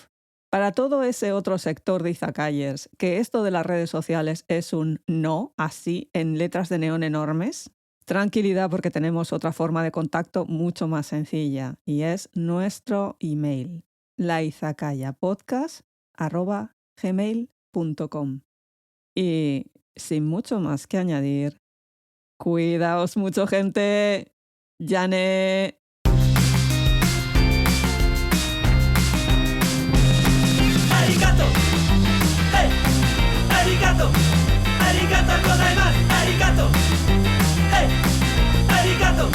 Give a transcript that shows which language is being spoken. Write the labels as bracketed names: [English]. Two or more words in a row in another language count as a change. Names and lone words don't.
[Spanish] Para todo ese otro sector de izakayers, que esto de las redes sociales es un no, así en letras de neón enormes, tranquilidad porque tenemos otra forma de contacto mucho más sencilla y es nuestro email, laizakayapodcast@gmail.com. Y sin mucho más que añadir, cuidaos mucho, gente. [Japanese] Yane. Arigato. ヘイ。ありがとう. ありがとうございます. ありがとう。ヘイ。ありがとう.